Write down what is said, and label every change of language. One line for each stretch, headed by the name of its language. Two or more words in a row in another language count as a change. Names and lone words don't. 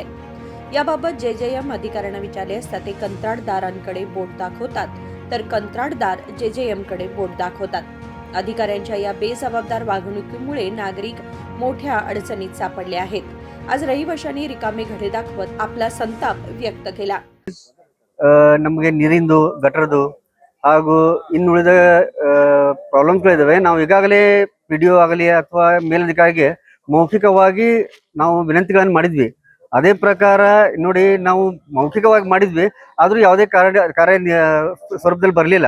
Marathi: याबाबत JJM अधिकाऱ्यांना विचारले असता ते कंत्राटदारांकडे बोट दाखवतात तर कंत्राटदार JJM कडे बोट दाखवतात. अधिकाऱ्यांच्या या बेजबाबदार वागणुकीमुळे नागरिक मोठ्या अडचणीत सापडले आहेत. आज रहिवाशांनी रिकामे घडे दाखवत आपला संताप व्यक्त केला.
Kannada: ನಮಗೆ ನೀರಿಂದು ಗಟರದು ಹಾಗೂ ಇನ್ನುಳಿದ ಪ್ರಾಬ್ಲಮ್ಸ್ಗಳಿದ್ದಾವೆ. ನಾವು ಈಗಾಗಲೇ PDO ಆಗಲಿ ಅಥವಾ ಮೇಲಧಿಕಾರಿಗೆ ಮೌಖಿಕವಾಗಿ ನಾವು ವಿನಂತಿಗಳನ್ನು ಮಾಡಿದ್ವಿ. ಅದೇ ಪ್ರಕಾರ ನೋಡಿ ನಾವು ಮೌಖಿಕವಾಗಿ ಮಾಡಿದ್ವಿ, ಆದ್ರೂ ಯಾವುದೇ ಕಾರ್ಯ ಸ್ವರೂಪದಲ್ಲಿ ಬರಲಿಲ್ಲ.